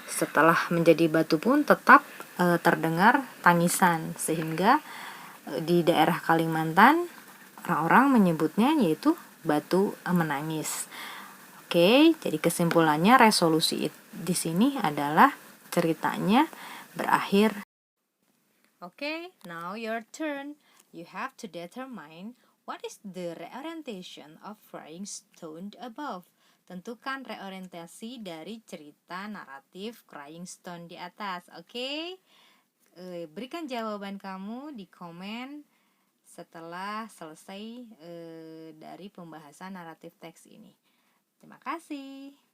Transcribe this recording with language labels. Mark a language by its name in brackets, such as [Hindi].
[Indonesian] Setelah menjadi batu pun tetap terdengar tangisan, sehingga di daerah Kalimantan orang-orang menyebutnya yaitu batu menangis. Oke, jadi kesimpulannya resolusi di sini adalah ceritanya berakhir. [English] Oke, now your turn. You have to determine what is the reorientation of Crying Stone above. [Indonesian] Tentukan reorientasi dari cerita naratif Crying Stone di atas. Oke? Berikan jawaban kamu di komen setelah selesai dari pembahasan naratif teks ini. Terima kasih.